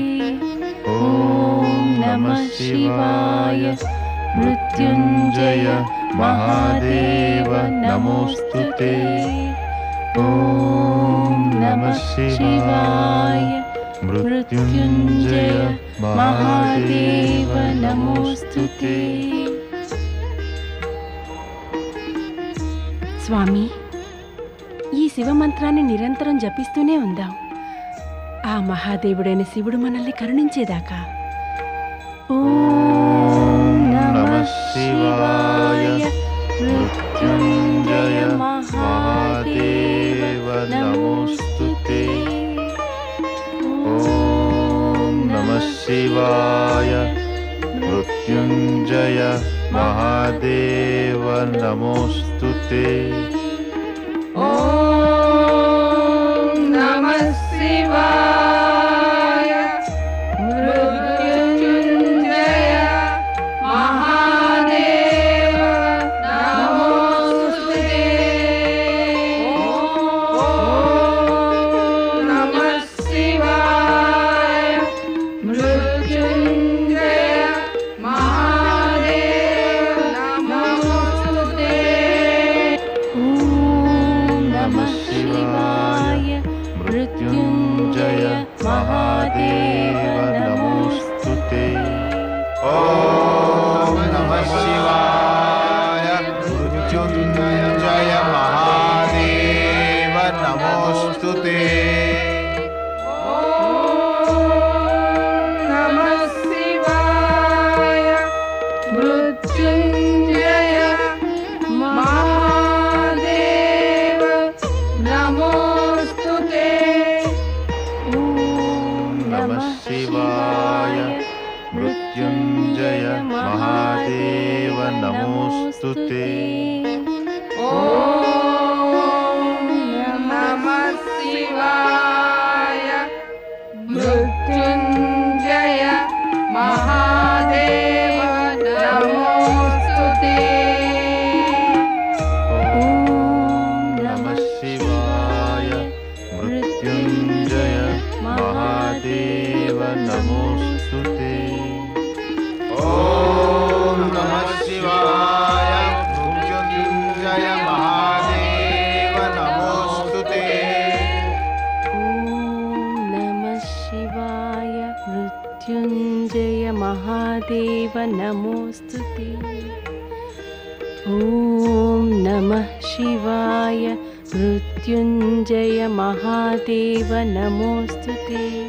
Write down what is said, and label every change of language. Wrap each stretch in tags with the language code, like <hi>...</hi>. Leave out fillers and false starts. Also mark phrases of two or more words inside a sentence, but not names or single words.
<sa>ओम नमः शिवाय मृत्युंजय महादेव नमोस्तुते. ओम नमः शिवाय मृत्युंजय महादेव नमोस्तुते.</sa> <te>స్వామి, ఈ శివమంత్రాన్ని నిరంతరం జపిస్తూనే ఉందాం. ఆ మహాదేవుడైన శివుడు మనల్ని కరుణించేదాకా.</te> <sa>ఓం నమః శివాయ మృత్యుంజయ మహాదేవ నమోస్తుతే. ओम नमः शिवाय मृत्युंजय महादेव नमोस्तुते. ఓం నమః శివాయ మృత్యుంజయ మహాదేవ నమోస్తుతే. ఓం నమః శివాయ మృత్యుంజయ మహాదేవ నమోస్తుతే. ఓం నమః శివాయ మృత్యుంజయ మహాదేవ నమోస్తుతే. ओम नमः शिवाय मृत्युंजय महादेव नमोस्तुते. ఓం నమః శివాయ మృత్యుంజయ మహాదేవ నమోస్తుతే. ఓం नमः शिवाय मृत्युंजय महादेव नमोस्तुते. ఓం నమః శివాయ మృత్యుంజయ మహాదేవ నమోస్తుతే. ఓం नमः शिवाय मृत्युंजय महादेव नमोस्तुते. ओम नमः शिवाय मृत्युंजय महादेव नमोस्तुते. ఓం నమః శివాయ మృత్యుంజయ మహాదేవ నమోస్తుతే. ఓం నమః శివాయ మృత్యుంజయ మహాదేవ నమోస్తుతే.</sa>